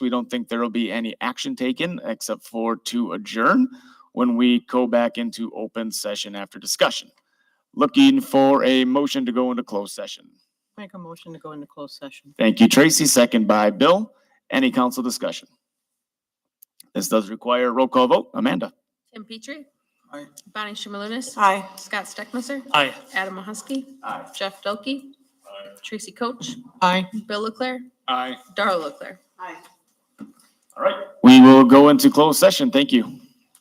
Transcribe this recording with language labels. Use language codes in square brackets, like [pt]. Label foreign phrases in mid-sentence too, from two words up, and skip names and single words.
[en] We don't think there will be any action taken except for to adjourn when we go back into open session after discussion. Looking for a motion to go into closed session. Make a motion to go into closed session. Thank you, Tracy. Second by Bill. Any council discussion? This does require a roll call vote. Amanda. Tim Petrie. Aye. Bonnie Shimalunas. Aye. Scott Steckmesser. Aye. Adam Mahusky. Aye. Jeff Delkey. Tracy Coach. Aye. Bill Leclerc. Aye. Darla Leclerc. All right. We will go into closed session. Thank you.